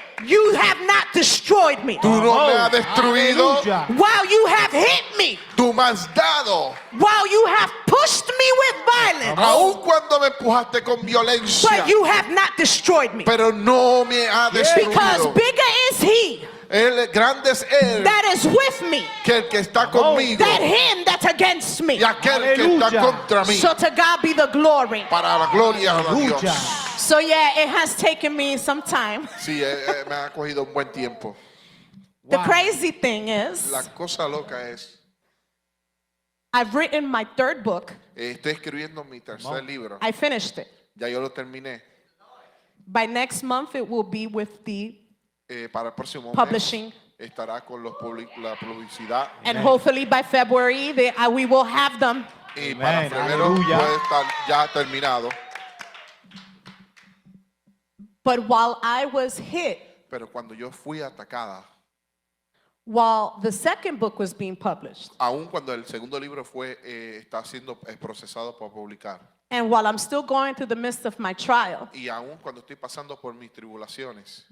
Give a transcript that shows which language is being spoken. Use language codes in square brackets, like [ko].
[en] you have not destroyed me. [es] tú no me has [en] Oh, [es] destruido, aleluya. [en] While you have hit me, [es] tú me has dado. [en] while you have pushed me with violence, [es] Aun cuando me empujaste con violencia, [en] but you have not destroyed me. [es] pero no me ha [en] Because [es] destruido. [en] bigger is he [es] Él, grande es Él [en] that is with me [es] que el que está conmigo [en] than him that's against me. [es] y aquel que está Aleluya. contra mí. [en] So to God be the glory. [es] Para la gloria de Aleluya. Dios. [en] So yeah, it has taken me some time. [es] Sí, me ha cogido un buen tiempo. [en] The Wow. crazy thing is, [es] La cosa loca es, [en] I've written my third book. [es] estoy escribiendo mi tercer libro. [en] I finished it. [es] Ya yo lo terminé. [en] By next month, it will be with the [es] Para el próximo mes [en] publishing. [es] estará con la publicidad. [en] And hopefully by February, we will have them. [es] Y para Amén, febrero aleluya. puede estar ya terminado. [en] But while I was hit, [es] Pero cuando yo fui atacada, [en] while the second book was being published, [es] aun cuando el segundo libro está siendo procesado para publicar, [en] and while I'm still going through the midst of my trial, [es] y aun cuando estoy pasando por mis tribulaciones,